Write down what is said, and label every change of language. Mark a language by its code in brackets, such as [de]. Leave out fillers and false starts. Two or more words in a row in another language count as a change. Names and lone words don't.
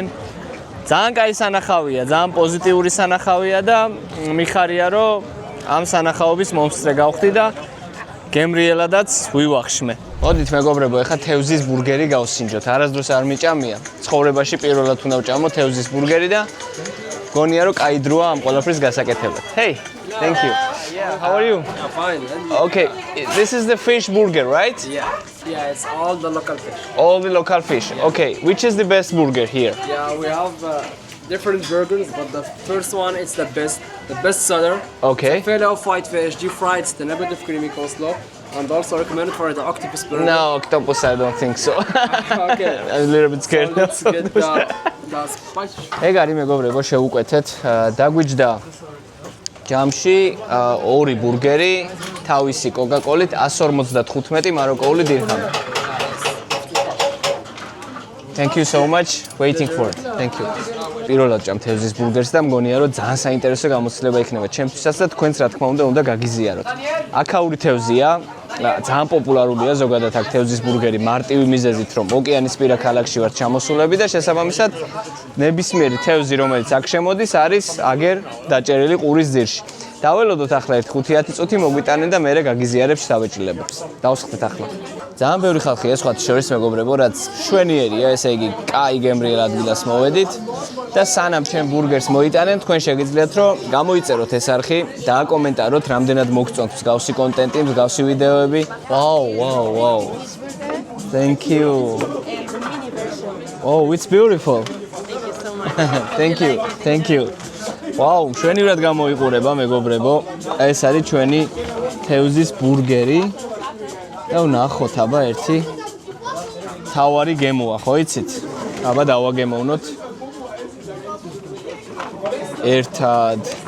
[ka] ძალიან კაი სანახავია, ძალიან პოზიტიური სანახავია და მიხარია რომ ამ სანახაობის მომსწრე გავხდი და გემრიელადაც ვივახშმე. მოდით მეგობრებო, ეხლა თევზის ბურგერი გავსინჯოთ. არასდროს არ მიჭამია. ცხოვრებაში პირველად უნდა ვჭამო თევზის ბურგერი და გონია რომ კაი დროა ამ ყველაფრის გასაკეთებლად. [en] Hey, thank you. How are you? I'm fine. Okay, this is the fish burger, right? Yeah, it's all the local fish. All the local fish. Okay, which is the best burger here? Yeah, we have different burgers, but the first one is the best seller. Okay. Filet of white fish, deep fried, it's the nibble of creamy coleslaw, and also recommended for the octopus burger. No, octopus, I don't think so. Okay. I'm a little bit scared. So let's get the spicy. [ka] ეგ არის მეგობრებო შევუკვეთეთ დაგვიჯდა ჯამში 2 ბურგერი თავისი კოკაკოლით 155 მაროკოული დირჰამი. [en] Thank you so much waiting for it. Thank you. [ka] პირველად ჭამ თევზის ბურგერს და მგონია რომ ძალიან საინტერესო გამოცდილება იქნება ჩემთვისაც და თქვენც რა თქმა უნდა გაგიზიაროთ. აქაური თევზია ძალიან პოპულარულია ზოგადად აქ თევზის ბურგერი მარტივი მიზეზით რომ ოკეანისპირა ქალაქში ვართ ჩამოსულები და შესაბამისად ნებისმიერი თევზი რომელიც აქ შემოდის არის აგერ დაჭერილი ყურის ძირში. დაველოდოთ ახლა ერთ 5-10 წუთი მოგვიტანენ და მერე გაგიზიარებს შთაბეჭდილებებს. დავსხდეთ ახლა. ძალიან ბევრი ხალხია სხვათა შორის მეგობრებო, რაც შვენიერია, ესე იგი, კაი გემრიელ ადგილას მოვედით და სანამ ჩემ ბურგერს მოიტანენ, თქვენ შეგიძლიათ რომ გამოიწეროთ ეს არხი, დააკომენტაროთ, რამდენად მოგწონთ მსგავსი კონტენტი, მსგავსი ვიდეოები. [en] Wow. Thank you. Oh, it's beautiful. Thank you. [ka] Wow, შვენივრად გამოიყურება მეგობრებო. ეს არის ჩვენი თევზის ბურგერი. და ვნახოთ აბა ერთი თავარი გემოა, ხო იცით? აბა დავაგემოვნოთ. ერთად.